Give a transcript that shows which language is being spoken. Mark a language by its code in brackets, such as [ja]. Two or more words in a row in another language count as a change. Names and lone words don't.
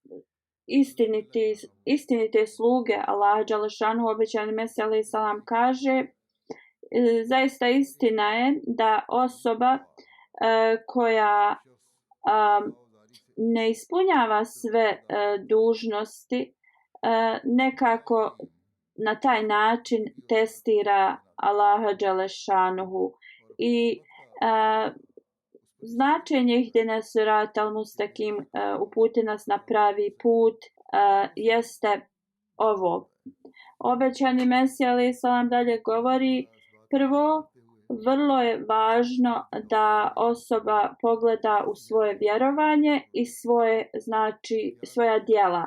[bs] istinite sluge Allaha dželešanu, obećani Mesija [ar] عليه السلام [bs] kaže, zaista istina je da osoba koja ne ispunjava sve dužnosti nekako na taj način testira Allaha dželešanuhu i značenje [ar] اهدنا الصراط المستقيم, [bs] uputi nas na pravi put, jeste ovo. Obećani Mesija [ar] عليه السلام [bs] dalje govori, prvo, vrlo je važno da osoba pogleda u svoje vjerovanje i svoja djela.